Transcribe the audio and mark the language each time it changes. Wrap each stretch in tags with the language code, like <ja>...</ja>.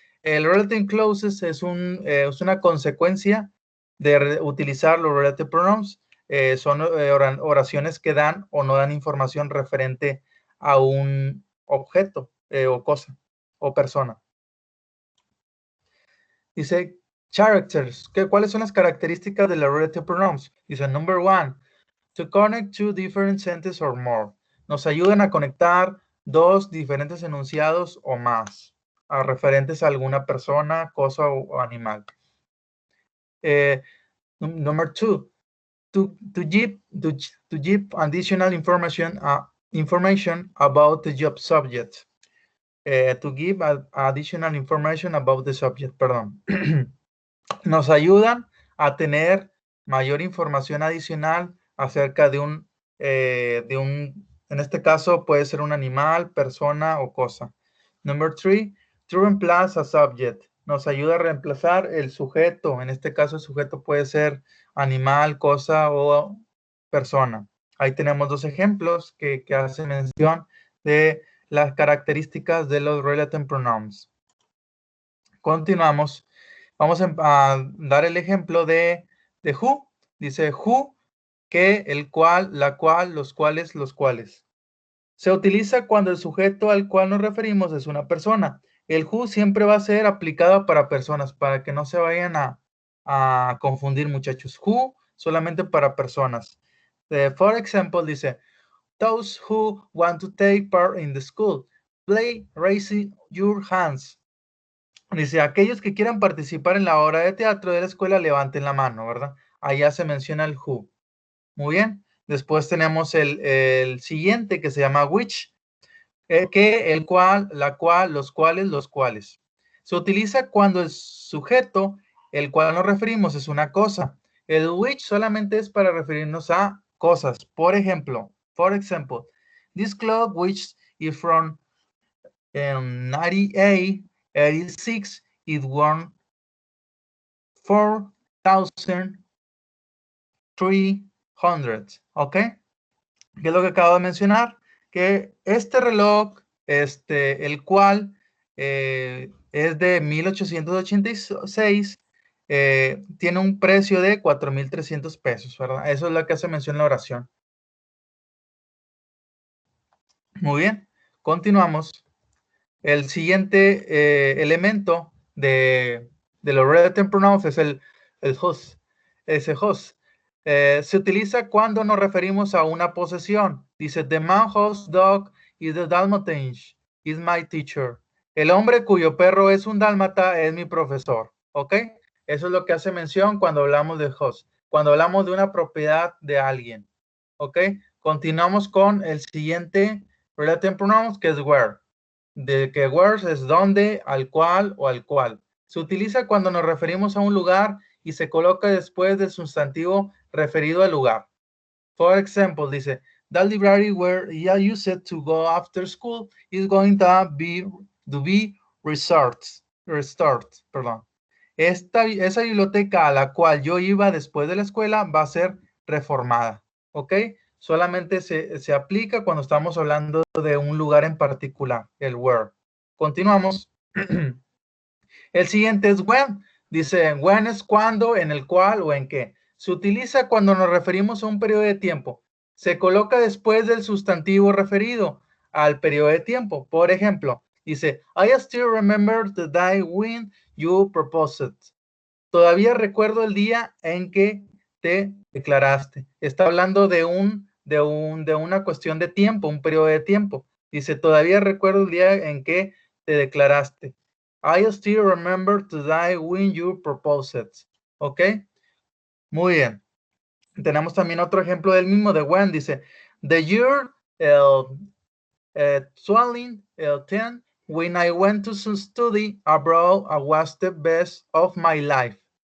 <es>El relative clauses es una consecuencia de utilizar los relative pronouns. Son oraciones que dan o no dan información referente a un objeto o cosa o persona. Dice, characters. ¿Cuáles son las características de los relative pronouns?</es> <en>Dice, number one, to connect two different sentences or more.</en> <es>Nos ayudan a conectar dos diferentes enunciados o más, referentes a alguna persona, cosa o animal.</es> <en>Number two, to give additional information about the job subject. To give additional information about the subject,</en> <es>perdón. Nos ayudan a tener mayor información adicional acerca de un, en este caso puede ser un animal, persona o cosa.</es> <en>Number 3, to replace a subject.</en> <es>Nos ayuda a reemplazar el sujeto. En este caso el sujeto puede ser animal, cosa o persona. Ahí tenemos dos ejemplos que hacen mención de las características de los relative pronouns. Continuamos. Vamos a dar el ejemplo de who. Dice who, que, el cual, la cual, los cuales, los cuales. Se utiliza cuando el sujeto al cual nos referimos es una persona. El who siempre va a ser aplicado para personas, para que no se vayan a confundir, muchachos. Who solamente para personas.</es> <en>For example,</en> <es>dice,</es> <en>those who want to take part in the school, please raise your hands.</en> <es>Dice, aquellos que quieran participar en la obra de teatro de la escuela, levanten la mano, ¿verdad? Allá se menciona el who. Muy bien. Después tenemos el siguiente que se llama which, que el cual, la cual, los cuales, los cuales. Se utiliza cuando el sujeto, el cual nos referimos, es una cosa. El which solamente es para referirnos a cosas. Por ejemplo,</es> <en>this clock which is from 98, 86, it won 4,300. ¿Ok?</en> <es>¿Qué es lo que acabo de mencionar? Que este reloj, el cual es de 1886, tiene un precio de 4,300 pesos, ¿verdad? Eso es lo que hace mención en la oración. Muy bien, continuamos. El siguiente elemento de los relative pronouns es el whose. Ese whose. Se utiliza cuando nos referimos a una posesión. Dice,</es> <en>the man whose dog is the Dalmatian is my teacher.</en> <es>El hombre cuyo perro es un dálmata es mi profesor. ¿Ok? Eso es lo que hace mención cuando hablamos de whose. Cuando hablamos de una propiedad de alguien. ¿Ok? Continuamos con el siguiente relative pronouns, que es where. De que where es donde, al cual o al cual. Se utiliza cuando nos referimos a un lugar y se coloca después del sustantivo referido al lugar.</es> <en>For example,</en> <es>dice,</es> <en>the library where you used to go after school is going to be restored.</en> <es>Perdón. Esa biblioteca a la cual yo iba después de la escuela va a ser reformada. ¿Ok? Solamente se aplica cuando estamos hablando de un lugar en particular, el where. Continuamos. El siguiente es when. Dice, when es cuando, en el cual o en qué. Se utiliza cuando nos referimos a un periodo de tiempo. Se coloca después del sustantivo referido al periodo de tiempo. Por ejemplo, dice,</es> <en>I still remember the day when you proposed.</en> <es>Todavía recuerdo el día en que te declaraste. Está hablando de una cuestión de tiempo, un periodo de tiempo. Dice, todavía recuerdo el día en que te declaraste.</es> <en>I still remember today when you proposed.</en> <es>¿Ok? Muy bien. Tenemos también otro ejemplo del mismo de when. Dice,</es> <en>the year 2010, when I went to study abroad, I was the best of my life.</en>